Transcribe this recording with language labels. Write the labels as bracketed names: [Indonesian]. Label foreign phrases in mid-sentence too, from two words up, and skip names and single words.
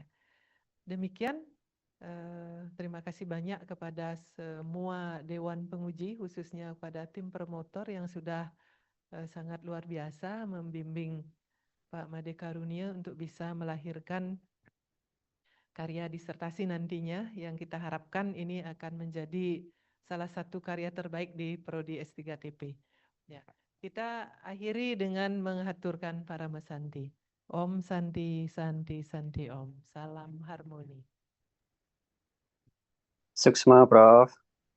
[Indonesian] Demikian, terima kasih banyak kepada semua Dewan Penguji, khususnya kepada tim promotor yang sudah sangat luar biasa membimbing Pak Made Karunia untuk bisa melahirkan karya disertasi nantinya yang kita harapkan ini akan menjadi salah satu karya terbaik di Prodi S3TP. Ya. Kita akhiri dengan mengaturkan Parama Santi. [Sanskrit] Om Santi, Santi, Santi Om. [Indonesian] Salam harmoni. Suksma, Prof.